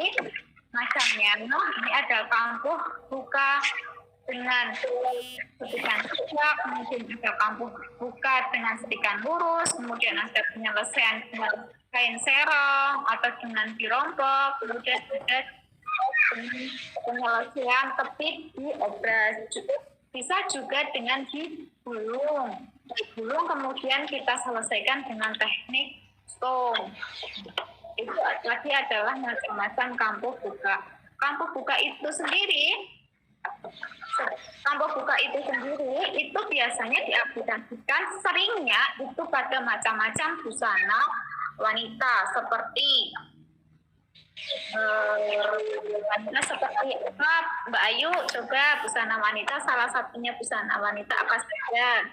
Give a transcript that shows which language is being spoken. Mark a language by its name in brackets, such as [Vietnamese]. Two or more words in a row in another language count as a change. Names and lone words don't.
[Indonesian] Macamnya, ini ada kampuh buka dengan setikan tegak, kemudian ada kampuh buka dengan setikan lurus, kemudian ada penyelesaian dengan kain serong atau dengan dirompok, kemudian ada penyelesaian tepit di obras. Bisa juga dengan digulung. Digulung kemudian kita selesaikan dengan teknik stone. Itu lagi adalah macam-macam kampuh buka. Kampuh buka itu sendiri itu biasanya diaplikasikan seringnya itu pada macam-macam busana wanita seperti apa, Mbak Ayu, coba busana wanita, salah satunya busana wanita apa saja?